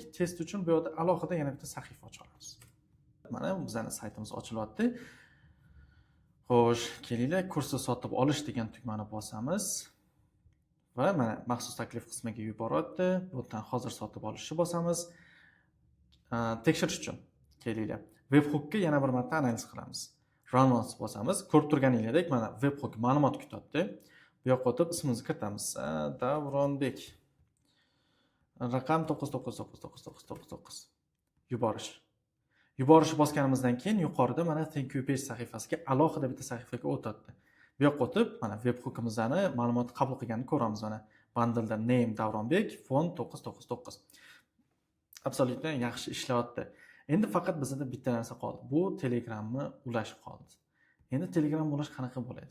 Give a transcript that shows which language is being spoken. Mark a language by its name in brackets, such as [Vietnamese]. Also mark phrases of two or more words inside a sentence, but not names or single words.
[Uzbek] Test uchun bu yerda alohida yana bitta sahifa ochamiz. Mana bizning saytimiz ochilyapti. Xo'sh, kelinglar, kursni sotib olish degan tugmani bosamiz. Va mana maxsus taklif qismiga yuboryapti. Bu yerdan hozir sotib olishni bosamiz. Tekshirish uchun kelinglar. Webhookga yana bir marta analiz qilamiz. [English] Run once [Uzbek] bosamiz. Ko'rib turganingizdek, mana webhook ma'lumot kutyapti. Bu yoqqa o'tib ismimizni kiritamiz. Davronbek. Raqam 999999. Yuborish. Yuborishni bosganimizdan keyin yuqorida mana [English] thank you page [Uzbek] sahifasiga alohida bitta sahifaga o'tadi. Bu yoqqa o'tib, mana webhookimizni ma'lumot qabul qilganini ko'ramiz. Mana bundle'da name Davronbek, font 999. Absolutely yaxshi ishlayapti. Endi faqat bizda bitta narsa qoldi. Bu Telegramni ulash qoldi. Endi Telegram ulash qanaqa bo'ladi?